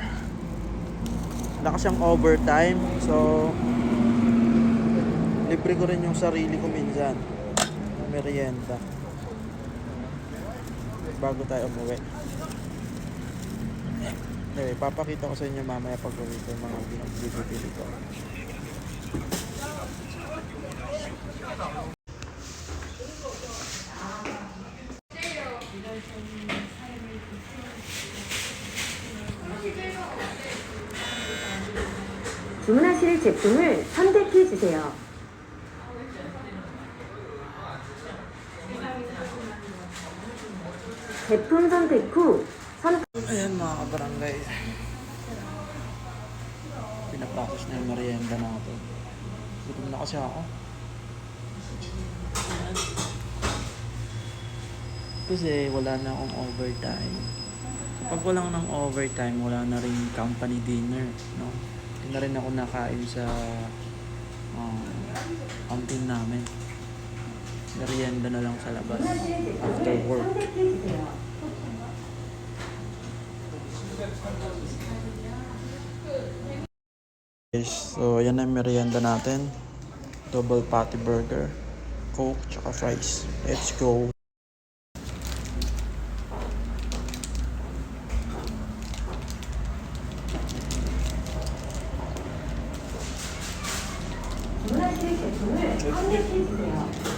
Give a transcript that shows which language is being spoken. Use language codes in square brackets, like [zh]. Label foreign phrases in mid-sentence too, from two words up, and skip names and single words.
[tl] Wala kasiyang overtime, so libre ko rin yung sarili ko minsan ng merienda bago tayo umuwi. Anyway, papakita ko sa inyo mamaya pag uwi ko yung mga bibili ko. [ko] 주문하실 제품을 선택해 주세요. 제품 선택 후 [tl] Ayan mga kabarangay, pinaprocess na yung merienda natin. Gutom na kasi ako. Kasi wala na akong overtime. Pag wala ng overtime, wala na rin [en] company dinner, [tl] no? Hindi na rin ako nakain sa canteen namin. Merienda na lang sa labas. [ko] 주문하실 [en] After [ko] 제품을 [en] work. [ko] 선택해 주세요. [tl] Guys, so yan ang merienda natin. [en] Double patty burger, Coke, tsaka fries. Let's go! [ko] 주문하실 제품을 선택해 주세요.